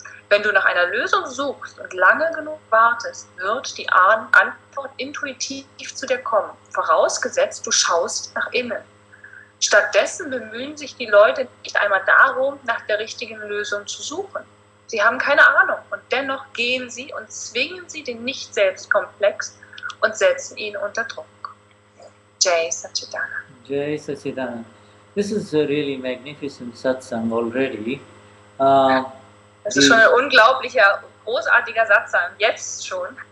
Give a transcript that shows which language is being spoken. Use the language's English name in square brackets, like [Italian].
[German] Wenn du nach einer Lösung suchst und lange genug wartest, wird die Antwort intuitiv zu dir kommen, vorausgesetzt du schaust nach innen. Stattdessen bemühen sich die Leute nicht einmal darum, nach der richtigen Lösung zu suchen. Sie haben keine Ahnung und dennoch gehen sie und zwingen sie den Nicht-Selbst-Komplex und setzen ihn unter Druck. Jai Satchidanand. Jai Satchidanand. [English] This is a really magnificent satsang already. [German] Das ist schon ein unglaublicher, großartiger Satsang, jetzt schon.